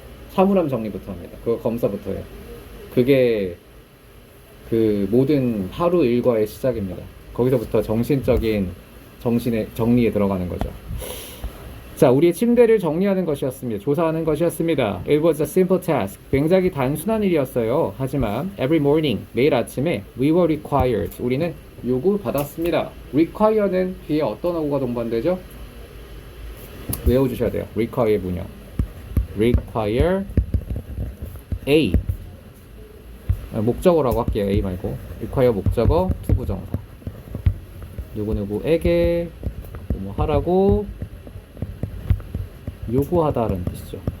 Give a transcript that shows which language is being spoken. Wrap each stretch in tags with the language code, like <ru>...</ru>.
<ko>사물함 정리부터 합니다. 그거 검사부터 해요. 그게 그 모든 하루 일과의 시작입니다. 거기서부터 정신적인 정신의 정리에 들어가는 거죠. 자, 우리의 침대를 정리하는 것이었습니다. 조사하는 것이었습니다.</ko> <en>It was a simple task.</en> <ko>굉장히 단순한 일이었어요. 하지만</ko> <en>every morning,</en> <ko>매일 아침에</ko> <en>we were required.</en> <ko>우리는 요구받았습니다. require는 뒤에 어떤 어구가 동반되죠? 외워주셔야 돼요. require의 문형. require A. 목적어라고 할게요. A 말고. require 목적어, 투부정사. 누구누구에게 뭐 하라고 요구하다라는 뜻이죠.</ko>